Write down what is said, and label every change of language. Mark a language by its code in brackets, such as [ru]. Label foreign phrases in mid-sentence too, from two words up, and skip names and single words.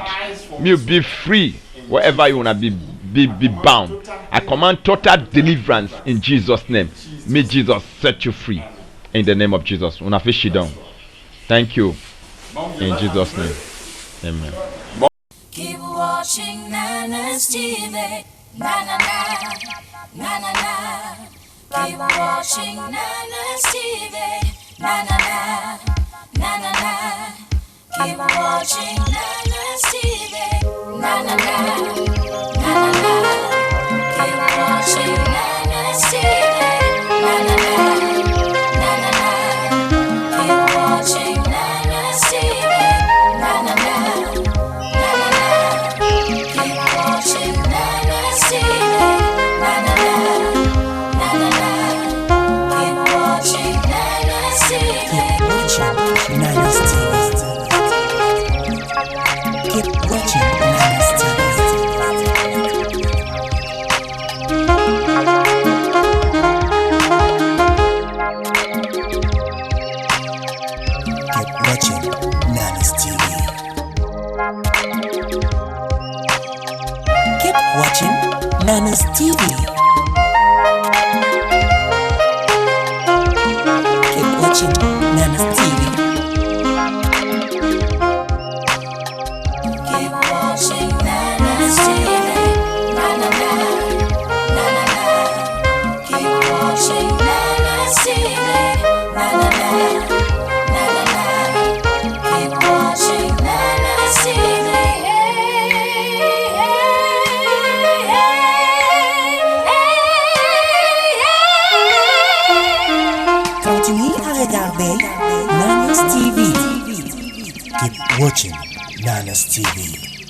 [en] May you be free wherever you wanna be bound. I command total deliverance in Jesus' name. May Jesus set you free in the name of Jesus. Una fish you down. Thank you in Jesus' name. Amen. Keep watching Nana's TV. Na na na, na na na. Keep watching Nana's TV. Na na na, na na na. Keep watching Nana's TV. Na na na, na na na. Keep watching Nana's TV. Na na na, na na na. Keep watching Nana's TV. Na na na, na na na. Keep watching Nana's TV. Na na na, na na na. Keep watching Nana's TV. Keep watching Nana's TV. Keep watching Nana's TV. Keep watching Nana's TV. Keep watching Nana's TV. Keep watching Nana's TV. Keep watching Nana's TV. Na na na, na na na. Keep watching Nana's TV. Na na na, na na na. Keep watching Nana's TV. [fr] Continuez à regarder Nana's TV. [en] Keep watching Nana's TV.